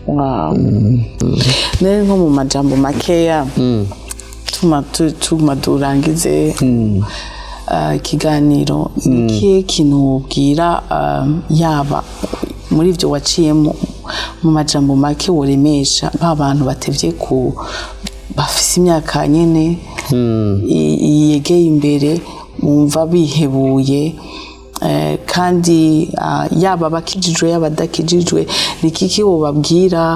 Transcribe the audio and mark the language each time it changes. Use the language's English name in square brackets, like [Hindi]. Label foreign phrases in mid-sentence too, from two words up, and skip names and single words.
[Rundi] Nari nko mu majambo makeya tuma durangize ikiganiro, ikihe kintu ubwira yaba muri ibyo waciyemo mu majambo make woremesha ba bantu batevye ku bafise imyaka nyene yegeye imbere, mumva bihebuye, kandi yaba bakijijwe yaba dakijijwe, nikiki wobabwira?